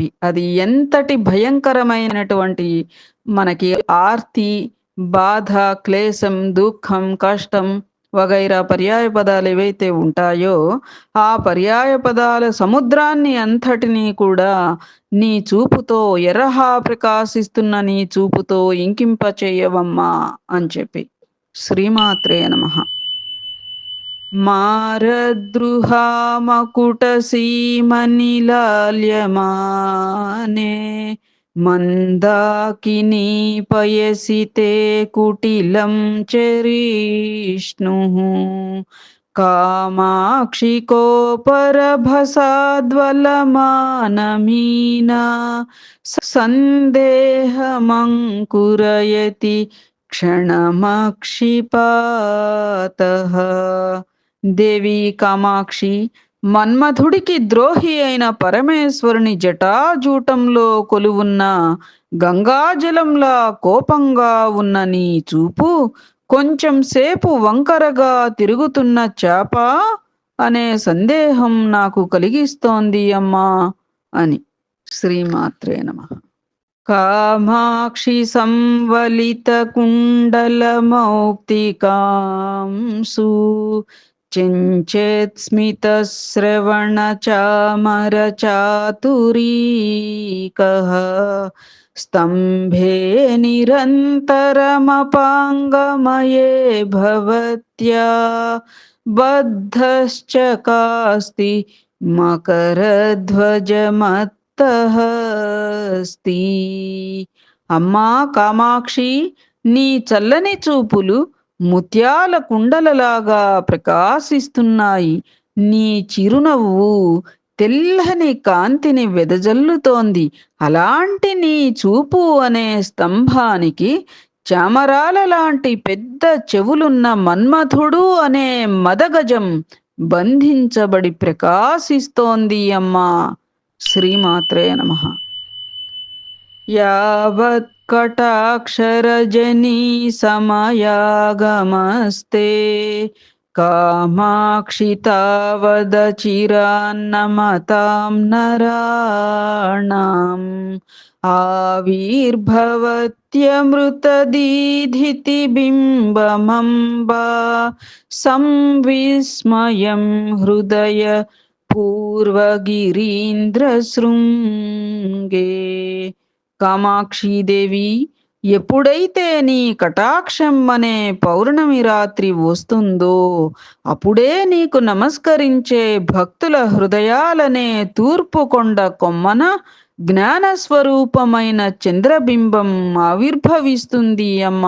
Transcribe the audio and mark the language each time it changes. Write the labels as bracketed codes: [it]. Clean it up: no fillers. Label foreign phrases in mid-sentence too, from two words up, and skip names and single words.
[te] అది ఎంతటి భయంకరమైనటువంటి మనకి ఆర్తి, బాధ, క్లేశం, దుఃఖం, కష్టం వగైరా పర్యాయ పదాలు ఏవైతే ఉంటాయో, ఆ పర్యాయ పదాల సముద్రాన్ని అంతటినీ కూడా నీ చూపుతో ఎర్రహా ప్రకాశిస్తున్న నీ చూపుతో ఇంకింపచేయవమ్మా అని చెప్పి. [sa] श्रीमात्रे नमः. मारद्रुहामकुटसीमनिलाल्यमाने मन्दाकिनी पयसि ते कुटिलं चरिष्णुः कामाक्षि कोपरभसाद्वलमानमीना सन्देहमङ्कुरयति क्षणमक्षिपातः [te] దేవి కామాక్షి, మన్మథుడికి ద్రోహి అయిన పరమేశ్వరుని జటాజూటంలో కొలువున్న గంగాజలంలా కోపంగా ఉన్న నీ చూపు కొంచెం సేపు వంకరగా తిరుగుతున్న చేప అనే సందేహం నాకు కలిగిస్తోంది అమ్మా అని. [sa] श्रीमात्रे नमः। कामाक्षि संवलित कुण्डलमौक्तिकांसु चिञ्चेत्स्मितश्रवणचामरचातुरीकः स्तम्भे निरन्तरमपाङ्गमये भवत्या बद्धश्च कास्ति मकरध्वजमत्तः अस्ति. [te] అమ్మా కామాక్షి, నీ చల్లని చూపులు ముత్యాల కుండలలాగా ప్రకాశిస్తున్నాయి. నీ చిరునవ్వు తెల్లని కాంతిని వెదజల్లుతోంది. అలాంటి నీ చూపు అనే స్తంభానికి చామరాల లాంటి పెద్ద చెవులున్న మన్మథుడు అనే మదగజం బంధించబడి ప్రకాశిస్తోంది అమ్మా. [sa] श्रीमात्रे नमः. यावत्कटाक्षरजनी समयागमस्ते कामाक्षि तावदचिरान्नमतां नराणाम् आविर्भवत्यमृतदीधितिबिम्बमम्बा संविस्मयं हृदय పూర్వగిరీంద్రశృంగే. [te] కామాక్షీదేవి, ఎప్పుడైతే నీ కటాక్షం అనే పౌర్ణమి రాత్రి వస్తుందో అప్పుడే నీకు నమస్కరించే భక్తుల హృదయాలనే తూర్పు కొండ కొమ్మన జ్ఞానస్వరూపమైన చంద్రబింబం ఆవిర్భవిస్తుంది అమ్మా.